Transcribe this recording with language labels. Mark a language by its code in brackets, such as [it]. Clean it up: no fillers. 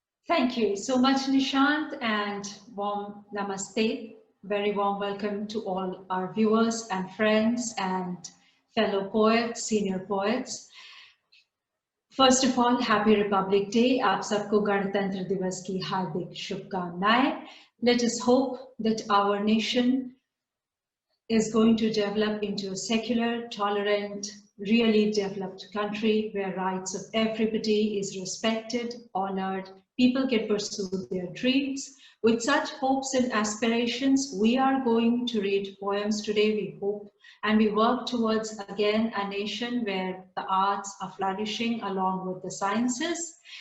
[en] Thank you so much, Nishant, and warm namaste. Very warm welcome to all our viewers and friends and fellow poets, senior poets. First of all, Happy Republic Day. [hi] आप सबको गणतंत्र दिवस की हार्दिक शुभकामनाएं. [en] Let us hope that our nation is going to develop into a secular, tolerant, really developed country where rights of everybody is respected, honored, people can pursue their dreams. With such hopes and aspirations, we are going to read poems today, we hope, and we work towards, again, a nation where the arts are flourishing along with the sciences.